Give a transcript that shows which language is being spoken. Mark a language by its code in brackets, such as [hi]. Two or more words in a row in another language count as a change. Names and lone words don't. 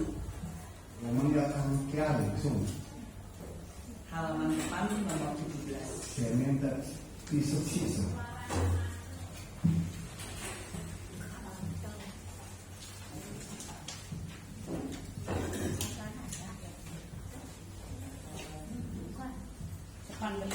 [zh] 我们要唱家里颂 [id] halaman depan nomor 17. [zh] 前面的第17首。 [id] Depan depan.